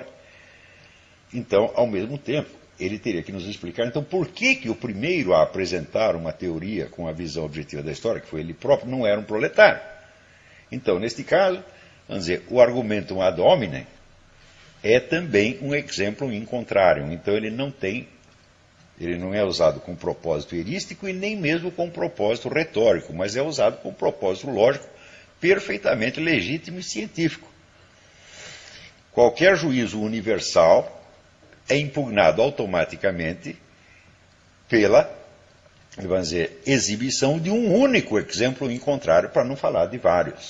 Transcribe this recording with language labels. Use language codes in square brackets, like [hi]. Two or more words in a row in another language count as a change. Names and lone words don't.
[pt] Então, ao mesmo tempo, ele teria que nos explicar, então, por que o primeiro a apresentar uma teoria com a visão objetiva da história, que foi ele próprio, não era um proletário. Então, neste caso, vamos dizer, o [la] argumentum ad hominem [pt] é também um exemplo [la] in contrarium. [pt] Então, ele não é usado com propósito erístico e nem mesmo com propósito retórico, mas é usado com propósito lógico perfeitamente legítimo e científico. Qualquer juízo universal é impugnado automaticamente pela, vamos dizer, exibição de um único exemplo [la] in contrarium, [pt] para não falar de vários.